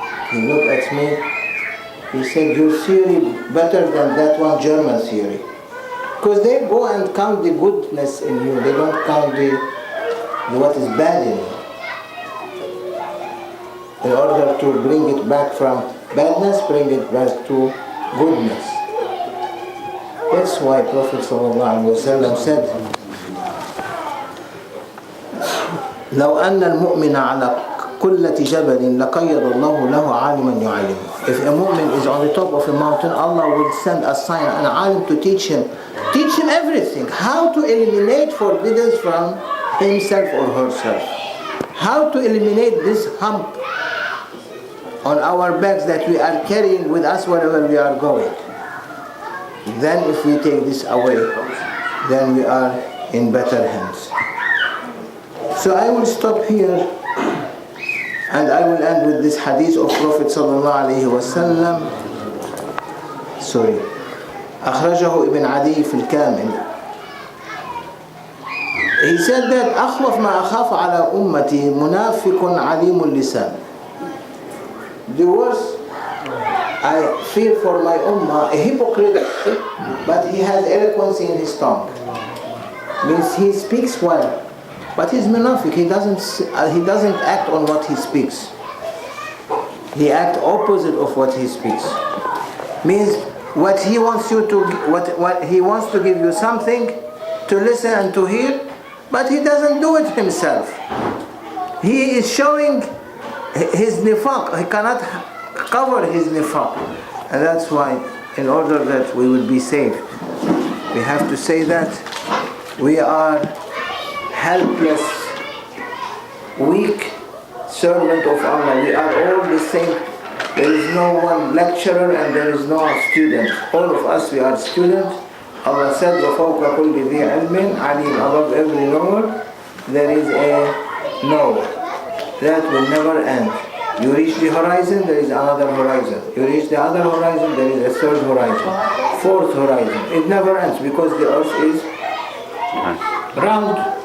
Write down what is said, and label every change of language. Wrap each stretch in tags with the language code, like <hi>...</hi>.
<en>He looked at me, he said, your theory better than that one German theory. Because they go and count the goodness in you, they don't count what is bad in you. In order to bring it back from badness, bring it back to goodness. That's why Prophet ﷺ said,</en> <ar>لو أن المؤمن على قلة جبل لقيض الله له عالما يعلمه.</ar> <en>If a mu'min is on the top of a mountain, Allah will send a sign, an alim to teach him everything, how to eliminate forbiddance from himself or herself, how to eliminate this hump on our backs that we are carrying with us wherever we are going. Then if we take this away, then we are in better hands. So I will stop here and I will end with this hadith of Prophet sallallahu alaihi wasallam. Sorry.</en> <ar>أخرجه ابن عدي في الكامل.</ar> <en>He said that</en> <ar>أخوف ما أخاف على أمتي منافق عليم اللسان.</ar> <en>The worst I fear for my ummah, a hypocrite, but he has eloquence in his tongue. Means he speaks well, but he's munafiq. He doesn't act on what he speaks. He acts opposite of what he speaks. Means what he wants you to, what he wants to give you something to listen and to hear, but he doesn't do it himself. He is showing his nifaq. He cannot cover his nifaq, and that's why, in order that we will be saved, we have to say that we are helpless, weak servant of Allah. We are all the same. There is no one lecturer and there is no student. All of us, we are students. Allah said,</en> <ar>وَفَوْقَ كُلِّ ذِي عِلْمٍ عَلِيمٍ.</ar> <en>Above every knower, there is a knower. That will never end. You reach the horizon, there is another horizon. You reach the other horizon, there is a third horizon, fourth horizon. It never ends because the earth is round.</en>